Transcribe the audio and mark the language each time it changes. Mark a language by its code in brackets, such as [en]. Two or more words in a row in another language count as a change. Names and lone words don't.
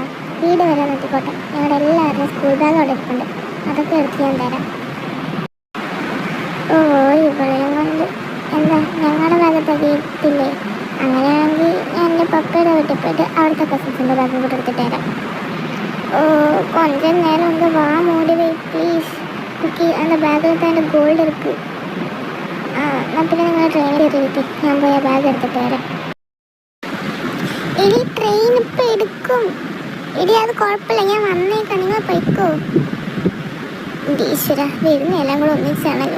[ml] വീട് വരെ നിർത്തിക്കോട്ടെ. ഞങ്ങളുടെ എല്ലാവരുടെയും സ്കൂൾ ബാഗ് അവിടെ ഇരിപ്പുണ്ട്. അതൊക്കെ എടുത്ത് ഞാൻ തരാം. ഓ, ഇവളെയും കൊണ്ട് എന്താ ഞങ്ങളുടെ ഭാഗത്ത് വീട്ടില്ലേ? അങ്ങനെയാണെങ്കിൽ ഞാൻ എൻ്റെ പപ്പയുടെ വീട്ടിൽ പോയിട്ട് അവിടുത്തെ കസിൻസിൻ്റെ ബാഗ് കൂടെ എടുത്തിട്ട് തരാം. ഓ, [ta] கொஞ்சம் நேரம் வந்து வா மூடி வை ப்ளீஸ். [ml] കുക്കി அந்த ബാഗിൽ തന്നെ ഗോൾഡ് എടുക്ക്. എന്നാൽ പിന്നെ നിങ്ങൾ ട്രെയിനിൽ കയറിയിട്ട് ഞാൻ പോയി ആ ബാഗ് എടുത്തിട്ട് വരാം. ഇനി ട്രെയിൻ ഇപ്പം എടുക്കും. ഇനി അത് കുഴപ്പമില്ല, ഞാൻ വന്നേക്കാം, നിങ്ങൾ പോയിക്കോ. ഈശ്വര, വരുന്ന എല്ലാം കൂടെ ഒന്നിച്ചാണല്ലോ.